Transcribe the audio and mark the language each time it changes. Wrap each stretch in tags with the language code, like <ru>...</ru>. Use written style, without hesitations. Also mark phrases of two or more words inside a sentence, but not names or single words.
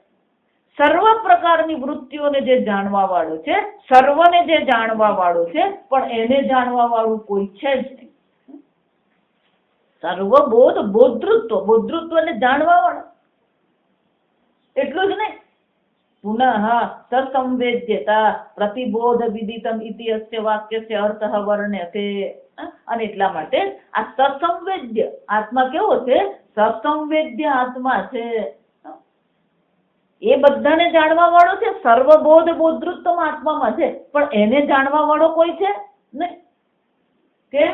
<gu>સર્વ પ્રકારની વૃત્તિઓને જે જાણવા વાળો છે, સર્વને જે જાણવા વાળો છે, પણ એને જાણવા વાળું કોઈ છે જ નહીં. સર્વબોધ બોધૃત્વ, બોધૃત્વ એટલે જાણવા વાળો. એટલું જ નહીં,</gu> <sa>पुनः ससंवेद्यता प्रतिबोध विदितम इति अस्य वाक्यस्य अर्थः वर्ण्यते।</sa> <gu>અને એટલા માટે આ સસંવેદ્ય આત્મા કેવો છે? સસંવેદ્ય આત્મા છે, એ બધાને જાણવા વાળો છે, સર્વબોધ બોધૃત્તમ આત્મામાં છે, પણ એને જાણવા વાળો કોઈ છે નહીં. કેમ?</gu>